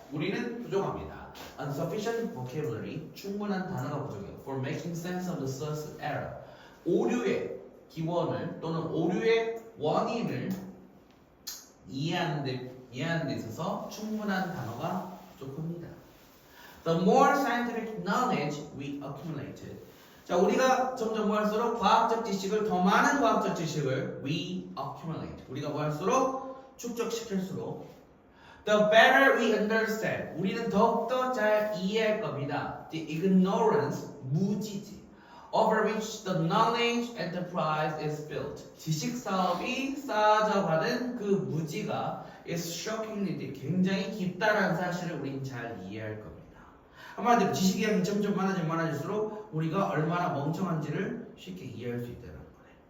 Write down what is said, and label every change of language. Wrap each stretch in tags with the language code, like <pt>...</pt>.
<ko>우리는 부족합니다.</ko> <en>Insufficient vocabulary.</en> <ko>충분한 단어가 부족해요.</ko> <en>For making sense of the source error.</en> <ko>오류의 기원을 또는 오류의 원인을 이해하는 데 있어서 충분한 단어가 부족합니다.</ko> <en>The more scientific knowledge we accumulated.</en> <ko>자, 우리가 점점 뭐 할수록 과학적 지식을 더 많은 과학적 지식을</ko> <en>we accumulate.</en> <ko>우리가 뭐 할수록 축적시킬수록</ko> <en>the better we understand.</en> <ko>우리는 더욱더 잘 이해할 겁니다.</ko> <en>The ignorance,</en> <ko>무지지.</ko> <en>Over which the knowledge enterprise is built.</en> <ko>지식 사업이 쌓아져가는 그 무지가</ko> <en>is shockingly</en> <ko>굉장히 깊다라는 사실을 우리는 잘 이해할 겁니다. 한마디로 지식의 양이 점점 많아질수록 우리가 얼마나 멍청한지를 쉽게 이해할 수 있다는 거네.</ko>